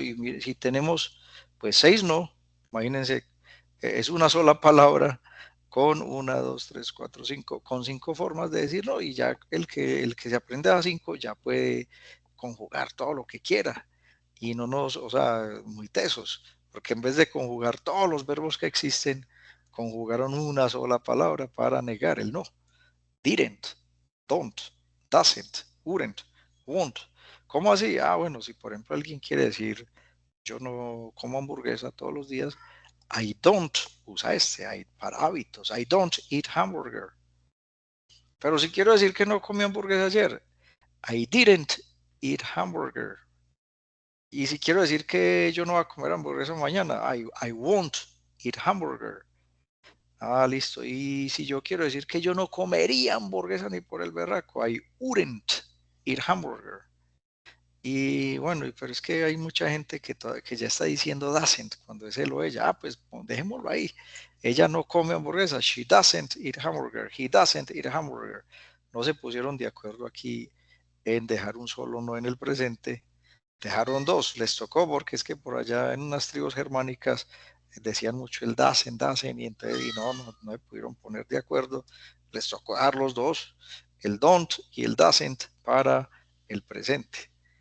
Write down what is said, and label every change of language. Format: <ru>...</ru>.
<es>Y mire, si tenemos pues 6 no, imagínense, es una sola palabra con 1, 2, 3, 4, 5, con 5 formas de decirlo y ya el que se aprende a 5 ya puede conjugar todo lo que quiera y no nos, o sea, muy tesos, porque en vez de conjugar todos los verbos que existen, conjugaron una sola palabra para negar el no.</es> <en>Didn't, don't, doesn't, wouldn't, won't.</en> <es>¿Cómo así? Ah, bueno, si por ejemplo alguien quiere decir yo no como hamburguesa todos los días,</es> <en>I don't</en> <es>usa para hábitos.</es> <en>I don't eat hamburger.</en> <es>Pero si quiero decir que no comí hamburguesa ayer,</es> <en>I didn't eat hamburger.</en> <es>Y si quiero decir que yo no voy a comer hamburguesa mañana,</es> <en>I won't eat hamburger.</en> <es>Ah, listo. Y si yo quiero decir que yo no comería hamburguesa ni por el berraco,</es> <en>I wouldn't eat hamburger.</en> <es>Y bueno, pero es que hay mucha gente que ya está diciendo doesn't cuando es él o ella. Ah, pues dejémoslo ahí. Ella no come hamburguesa.</es> <en>She doesn't eat hamburger. He doesn't eat hamburger.</en> <es>No se pusieron de acuerdo aquí en dejar un solo no en el presente. dejaron dos, les tocó porque es que por allá en unas tribus germánicas decían mucho el dasen, y entonces no me pudieron poner de acuerdo, les tocó dejar los dos, el don't y el doesn't para el presente.</es>